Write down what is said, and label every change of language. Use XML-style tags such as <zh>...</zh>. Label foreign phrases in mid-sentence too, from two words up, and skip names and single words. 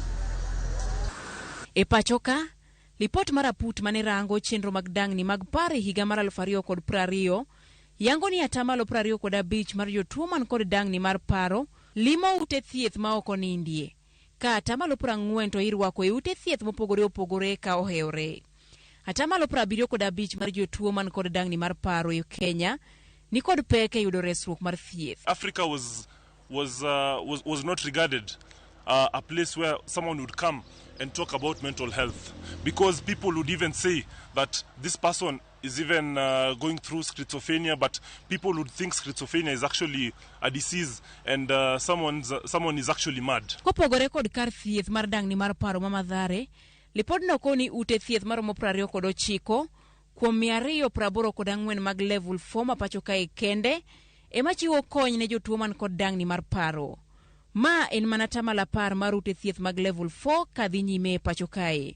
<luo>E pachoka, lipot mar aput mane rango chenro mag dangni mag paro e higa mar 2020 yango ni 25% mar jotuo man kod dangni mar paro limo ute thieth ma ok onindie, ka 40% to irwako e ute thieth mopogore opogore ka ohewre. 75% mar jotuo man kod dangni mar paro e Kenya ni kod pek e yudo resruok mar thieth.</luo> <en>Africa was not regarded a place where someone would come and talk about mental health, because people would even say that this person is even going through schizophrenia, but people would think schizophrenia is actually a disease and someone is actually mad.</en> <luo>Kopogore kod kar thieth mar dangni mar paro ma Mathare, lipod no koni ute thieth mar 29 kuom 284 mag level 4 ma pacho kae kende ema chiwo kony ne jotuo man kod dangni mar paro. Ma en mana 10% mar ute thieth mag level 4 kadhi nyime pacho kae.</luo>